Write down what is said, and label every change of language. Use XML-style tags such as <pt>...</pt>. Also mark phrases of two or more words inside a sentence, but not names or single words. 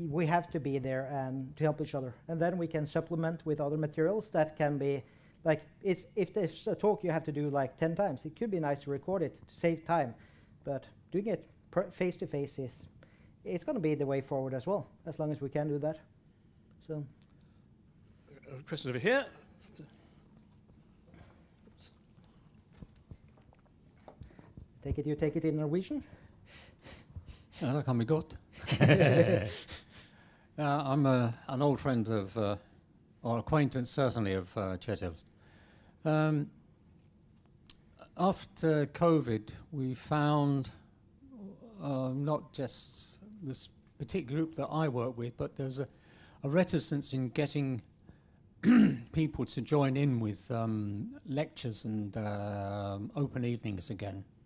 <en>We have to be there and to help each other, and then we can supplement with other materials that can be, like, if there's a talk you have to do like 10 times, it could be nice to record it to save time, but doing it face to face it's going to be the way forward as well, as long as we can do that. So, a question over here. You take it in Norwegian.</en> <no>Ja, det kan bli godt.</no> <en>I'm an old friend of, or acquaintance certainly of Kjetil's. After COVID, we found not just this particular group that I work with, but there's a reticence in getting people to join in with lectures and open evenings again.</en>